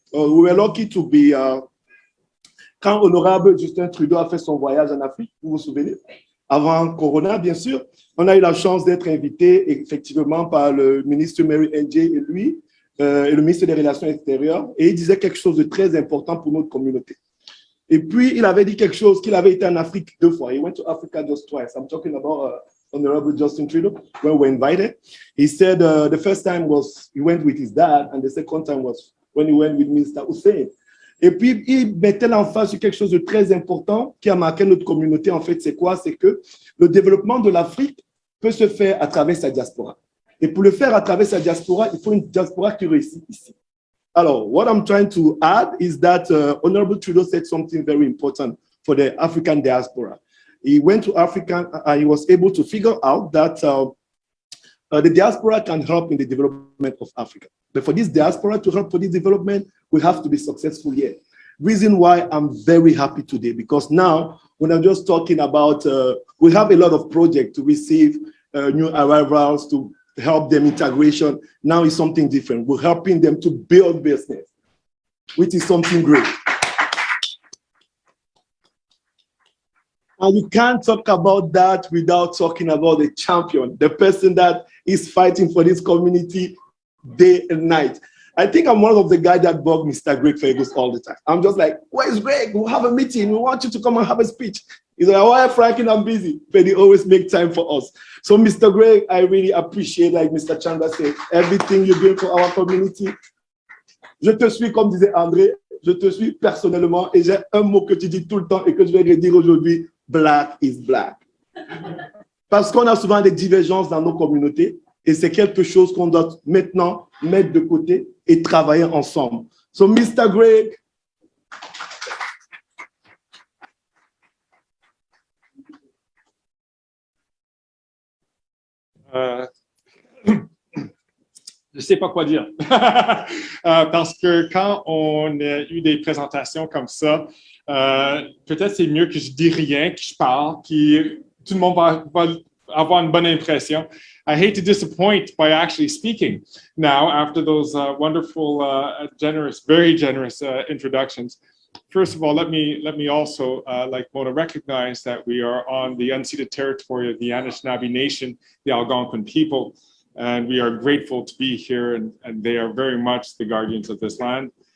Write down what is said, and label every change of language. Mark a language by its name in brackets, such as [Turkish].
[English] We were lucky to be, [French] quand Honorable Justin Trudeau a fait son voyage en Afrique, vous vous souvenez, avant Corona, bien sûr, on a eu la chance d'être invité effectivement par le ministre Mary NJ et lui, et le ministre des Relations extérieures, et il disait quelque chose de très important pour notre communauté. Et puis, il avait dit quelque chose qu'il avait été en Afrique 2 fois. [English] He went to Africa just twice. I'm talking about Honorable Justin Trudeau, when we were invited. He said the first time was he went with his dad, and the second time was when he went with Mr. Hussein. [French] Et puis, il mettait l'emphase sur quelque chose de très important qui a marqué notre communauté. En fait, c'est quoi? C'est que le développement de l'Afrique peut se faire à travers sa diaspora. Et pour le faire à travers sa diaspora, il faut une diaspora qui réussit ici. [English] Alors, what I'm trying to add is that Honorable Trudeau said something very important for the African diaspora. He went to Africa and he was able to figure out that the diaspora can help in the development of Africa. But for this diaspora to help for this development, we have to be successful here. Reason why I'm very happy today, because now when I'm just talking about, we have a lot of projects to receive new arrivals, to help them integration. Now it's something different. We're helping them to build business, which is something great. And you can't talk about that without talking about the champion, the person that is fighting for this community day and night. I think I'm one of the guys that bug Mr. Greg Fergus all the time. I'm just like, where's Greg? We'll have a meeting. We want you to come and have a speech. He's like, why, Franklin, I'm busy. But he always make time for us. So, Mr. Greg, I really appreciate, like Mr. Chandra said, everything you're doing for our community. [French] Je te suis, comme disait André, je te suis personnellement et j'ai un mot que tu dis tout le temps et que je vais redire aujourd'hui. [English] Black is black. [French] Parce qu'on a souvent des divergences dans nos communautés et c'est quelque chose qu'on doit maintenant mettre de côté et travailler ensemble. [English] So, Mr. Greg. [French] Je ne sais pas quoi dire. Parce que quand on a eu des présentations comme ça, peut-être c'est mieux que je dis rien, que je parle, que tout le monde va avoir une bonne impression. [English] I hate to disappoint by actually speaking now after those wonderful, very generous introductions. First of all, let me also, like Mona, recognize that we are on the unceded territory of the Anishinaabe Nation, the Algonquin people, and we are grateful to be here, and they are very much the guardians of this land.